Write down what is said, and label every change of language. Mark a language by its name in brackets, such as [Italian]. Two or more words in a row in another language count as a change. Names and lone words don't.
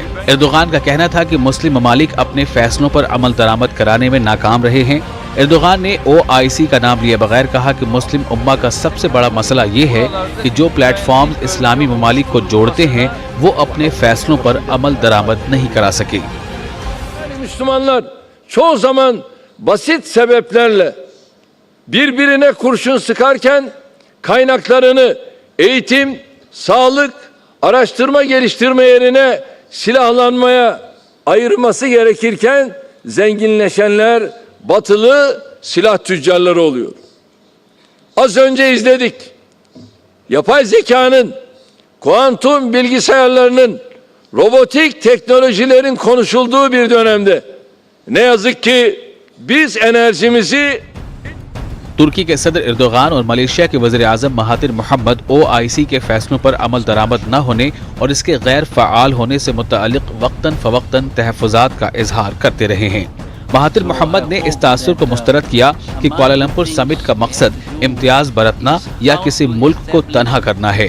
[Urdu] اردوان کا کہنا تھا کہ مسلم ممالک اپنے فیصلوں پر عمل درآمد کرانے میں ناکام رہے ہیں. اردوان نے OIC کا نام لیے بغیر کہا کہ مسلم امہ کا سب سے بڑا مسئلہ یہ ہے کہ جو پلیٹ فارم اسلامی ممالک کو جوڑتے ہیں وہ اپنے فیصلوں پر عمل درآمد نہیں کرا سکے. [Turkish] Müslümanlar çoğu zaman basit sebeplerle birbirine kurşun sıkarken kaynaklarını eğitim, sağlık, araştırma geliştirme yerine silahlanmaya ayırması gerekirken zenginleşenler batılı silah tüccarları oluyor. Az önce izledik. Yapay zekanın, kuantum bilgisayarlarının, robotik teknolojilerin konuşulduğu bir dönemde ne yazık ki biz enerjimizi [Urdu] ترکی کے صدر اردوان اور ملائیشیا کے وزیر اعظم مہاتیر محمد OIC کے فیصلوں پر عمل درآمد نہ ہونے اور اس کے غیر فعال ہونے سے متعلق وقتاً فوقتاً تحفظات کا اظہار کرتے رہے ہیں. مہاتیر محمد نے اس تاثر کو مسترد کیا کہ کوالالمپور سمٹ کا مقصد امتیاز برتنا یا کسی ملک کو تنہا کرنا ہے.